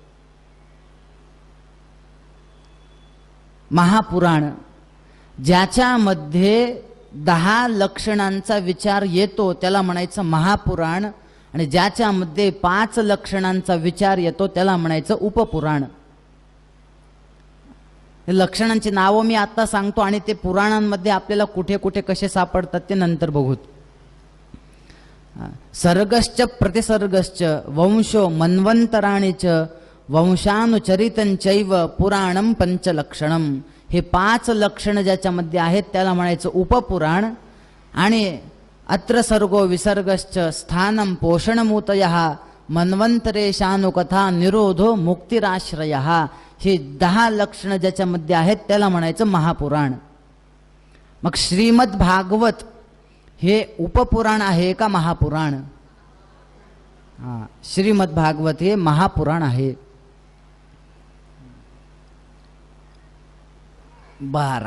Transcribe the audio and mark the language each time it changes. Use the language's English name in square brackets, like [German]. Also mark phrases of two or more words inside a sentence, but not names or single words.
[Marathi] महापुराण ज्याच्यामध्ये 10 लक्षणांचा विचार येतो त्याला म्हणायचं महापुराण, आणि ज्याच्यामध्ये 5 लक्षणांचा विचार येतो त्याला म्हणायचं उपपुराण. लक्षणांची नावं मी आता सांगतो आणि ते पुराणांमध्ये आपल्याला कुठे कुठे कसे सापडतात ते नंतर बघू. [Sanskrit] सर्गश्च प्रतिसर्गश्च वंशो मन्वंतराणि च वंशानुचरितंचैव पुराणं पंचलक्षणम. [Marathi] हे 5 लक्षण ज्याच्यामध्ये आहेत त्याला म्हणायचं उपपुराण. [Sanskrit] आणि अत्र सर्गो विसर्गश्च स्थानं पोषणमूतयः मन्वंतरेशानुकथा निरोधो मुक्तिराश्रयः. [Marathi] हे 10 लक्षण ज्याच्यामध्ये आहेत त्याला म्हणायचं महापुराण. मग श्रीमद भागवत हे उपपुराण आहे का महापुराण? हा, श्रीमद भागवत हे महापुराण आहे. 12.